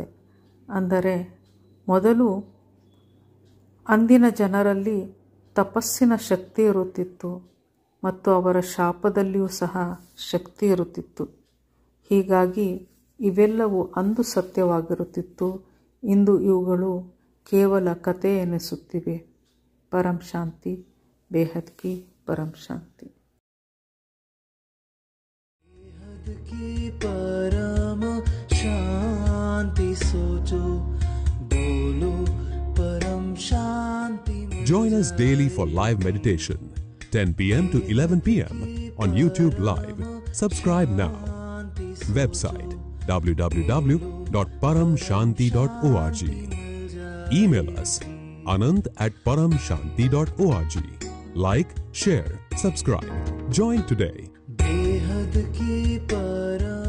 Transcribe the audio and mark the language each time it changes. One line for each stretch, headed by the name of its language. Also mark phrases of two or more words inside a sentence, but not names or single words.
Kannada: ಅಂದರೆ ಮೊದಲು ಅಂದಿನ ಜನರಲ್ಲಿ ತಪಸ್ಸಿನ ಶಕ್ತಿ ಇರುತ್ತಿತ್ತು ಮತ್ತು ಅವರ ಶಾಪದಲ್ಲಿಯೂ ಸಹ ಶಕ್ತಿ ಇರುತ್ತಿತ್ತು. ಹೀಗಾಗಿ ಇವೆಲ್ಲವೂ ಅಂದು ಸತ್ಯವಾಗಿರುತ್ತಿತ್ತು. ಇಂದು ಇವುಗಳು ಕೇವಲ ಕಥೆ ಎನಿಸುತ್ತಿವೆ.
Hindi: परम शांति, बेहद की परम शांति. परम शांति सोचो, बोलो परम शांति.
English: Join us daily for live meditation, 10 p.m. to 11 p.m. on YouTube Live. Subscribe now. Website www.paramshanti.org. Email us anand@paramshanti.org. Like, share, subscribe. Join today.
Hindi: बेहद की पर